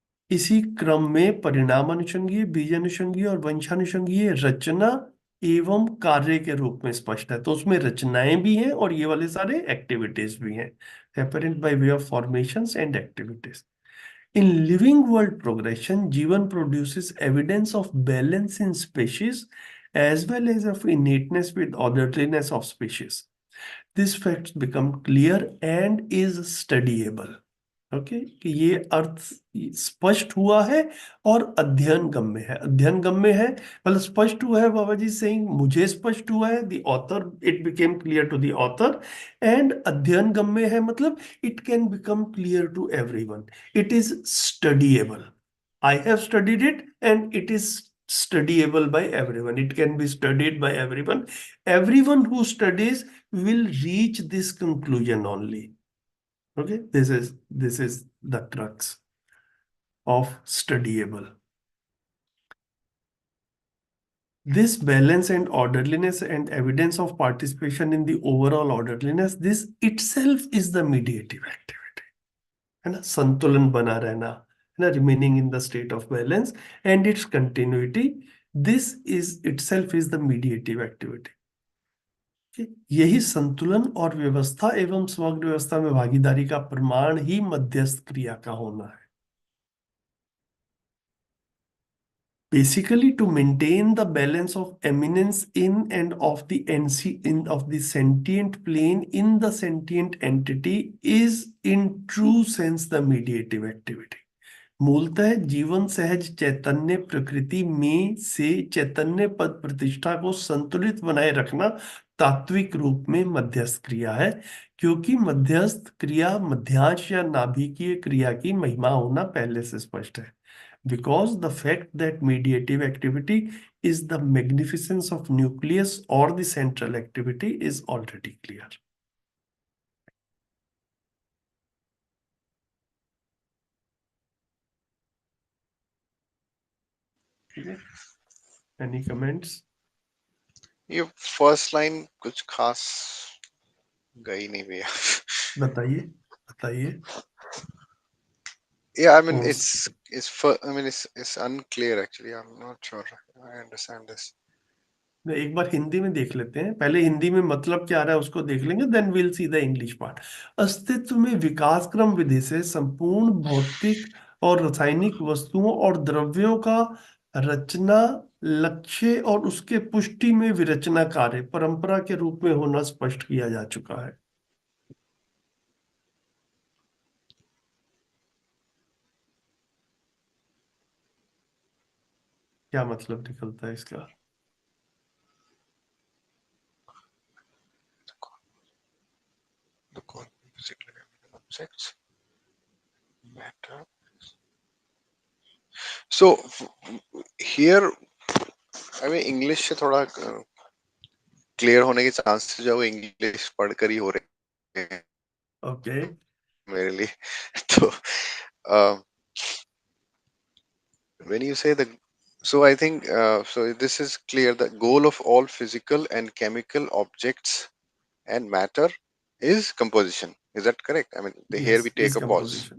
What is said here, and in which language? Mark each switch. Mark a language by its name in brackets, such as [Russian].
[Hindi] इसी क्रम में परिणामानुषंगीय, बीजानुषंगीय और वंशानुषंगीय रचना एवं कार्य के रूप में स्पष्ट है. तो उसमें रचनाएं भी हैं और ये वाले सारे एक्टिविटीज भी हैं. [English] Apparent by way of formations and activities. In living world progression, Jivan produces evidence of balance in species as well as of innateness with orderliness of species. These facts become clear and is studyable. [Hindi] Okay, कि ये अर्थ स्पष्ट हुआ है और अध्ययन गम्य है. अध्ययन गम्य है मतलब स्पष्ट हुआ है. बाबा जी सेइंग मुझे स्पष्ट हुआ है, [English] The author, it became clear to the author. And [Hindi] अध्ययन गम्य है मतलब [English] It can become clear to everyone. It is studyable. I have studied it and it is studyable by everyone. It can be studied by everyone. Everyone who studies will reach this conclusion only. Okay, this is the crux of studyable. This balance and orderliness and evidence of participation in the overall orderliness, this itself is the mediative activity. [Hindi] है ना, संतुलन बना रहना, [English] remaining in the state of balance and its continuity. This is itself is the mediative activity. [Hindi] यही संतुलन और व्यवस्था एवं समग्र व्यवस्था में भागीदारी का प्रमाण ही मध्यस्थ क्रिया का होना है. [English] Basically, to maintain the balance of eminence in and of the sentient plane in the sentient entity is in true sense the mediative activity. [Hindi] मूलतः जीवन सहज चैतन्य प्रकृति में से चैतन्य पद प्रतिष्ठा को संतुलित बनाए रखना तात्विक रूप में मध्यस्थ क्रिया है, क्योंकि मध्यस्थ क्रिया मध्यांश या नाभिकीय क्रिया की महिमा होना पहले से स्पष्ट है. [English] Because the fact that mediative activity is the magnificence of nucleus or the central activity is already clear. Okay. Any comments? [Hindi] ये फर्स्ट लाइन कुछ खास गई नहीं भैया. बताइए बताइए. [English] Yeah, I mean Oh. it's unclear actually. I'm not sure I understand this. [Hindi] एक बार हिंदी में देख लेते हैं. पहले हिंदी में मतलब क्या आ रहा है उसको देख लेंगे, [English] Then will see the English part. [Hindi] अस्तित्व में विकास क्रम विधि से संपूर्ण भौतिक और रासायनिक वस्तुओं और द्रव्यों का रचना लक्ष्य और उसके पुष्टि में विरचना कार्य परंपरा के रूप में होना स्पष्ट किया जा चुका है. क्या मतलब निकलता है इसका? [English] The physical objects matter. So here, I mean [Hindi] English से थोड़ा क्लियर होने के चांसेस जो इंग्लिश पढ़कर ही हो रहे हैं. [English] Okay. [Hindi] मेरे लिए तो [English] when you say so I think so this is clear. The goal of all physical and chemical objects and matter is composition. Is that correct? I mean, here we take a pause.